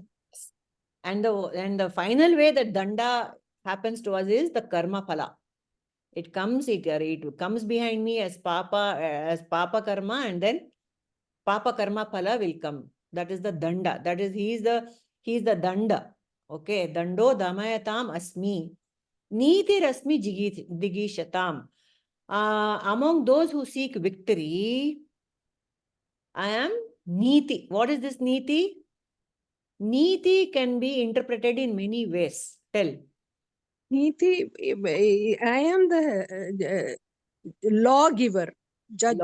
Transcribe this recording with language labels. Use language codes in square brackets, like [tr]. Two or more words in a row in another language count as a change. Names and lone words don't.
[en] And the final way that danda happens to us is the [sa] karma phala. [en] It comes behind me as [sa] papa karma, [en] and then [sa] papa karma phala [en] will come. That is the danda. That is, he is the danda. [sa] Okay, dando damayatam asmi. Niti rasmi digishatam. [en] Among those who seek victory, I am niti. What is this niti? Niti can be interpreted in many ways. Tell. Niti, I am the lawgiver, judge.